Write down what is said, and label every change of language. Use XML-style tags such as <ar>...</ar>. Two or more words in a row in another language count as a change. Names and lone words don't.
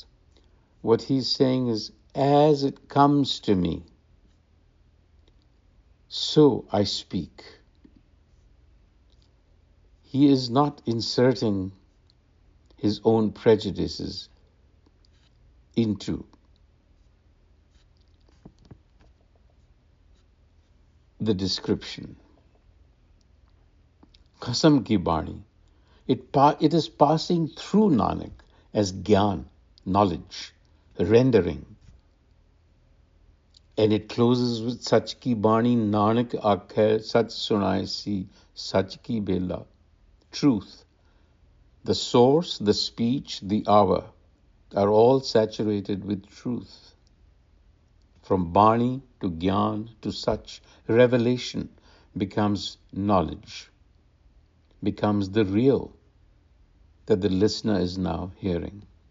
<en>What he's saying is, as it comes to me, so I speak. He is not inserting his own prejudices into the description.</en> <pa>ਖਸਮ ਕੀ ਬਾਣੀ,</pa> <en>it is passing through Nanak as Gyan, knowledge, rendering. And it closes with</en> <pa>ਸਚ ਕੀ ਬਾਣੀ ਨਾਨਕੁ ਆਖੈ ਸਚੁ ਸੁਣਾਇ ਸੀ ਸਚ ਕੀ ਬੇਲਾ.</pa> <en>Truth. The source, the speech, the hour are all saturated with truth. From Bani to Gyan to Sach, revelation becomes knowledge, becomes the real that the listener is now hearing.</en>